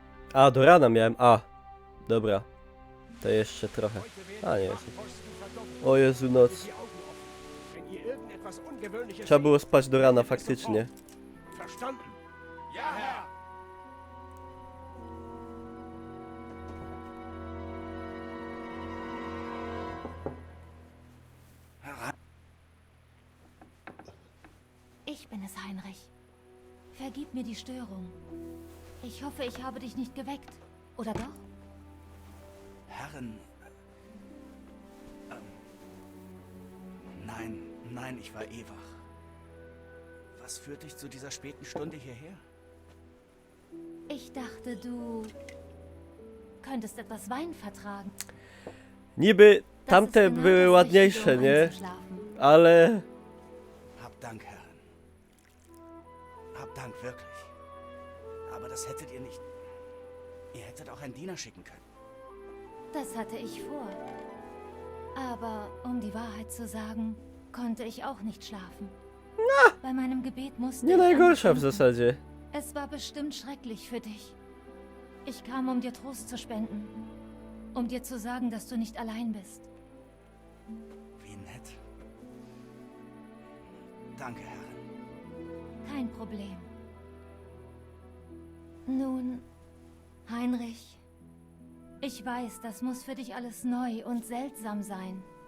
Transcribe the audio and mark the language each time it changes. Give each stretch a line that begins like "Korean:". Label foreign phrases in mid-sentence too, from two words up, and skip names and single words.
Polish: A, do rana miałem. A, dobra. To jeszcze trochę. A, nie jest. O Jezu, noc.
German: Wenn ihr irgendetwas Ungewöhnliches
Polish: Trzeba było spać do rana, faktycznie.
German: Verstanden? Ja, Herr. Ich bin es, Heinrich. Vergib mir die Störung. Ich hoffe, ich habe dich nicht geweckt. Oder doch? Herren. Nein, ich war eh wach. Was führt dich zu dieser späten Stunde hierher? Ich dachte, du könntest etwas Wein vertragen.
Polish: Niby tamte były ładniejsze, nie? Ale...
German: Hab Dank, Herren. Hab Dank, wirklich. Aber das hättet ihr nicht... Ihr hättet auch einen Diener schicken können. Das hatte ich vor. Aber um die Wahrheit zu sagen, konnte ich auch nicht schlafen. Bei meinem Gebet musste
Polish: Nie
German: ich
Polish: najgorsza w
German: denken.
Polish: zasadzie.
German: Es war bestimmt schrecklich für dich. Ich kam, um dir Trost zu spenden. Um dir zu sagen, dass du nicht allein bist. Wie nett. Danke, Herren. Kein Problem. Nun, Heinrich, ich weiß, das muss für dich alles neu und seltsam sein.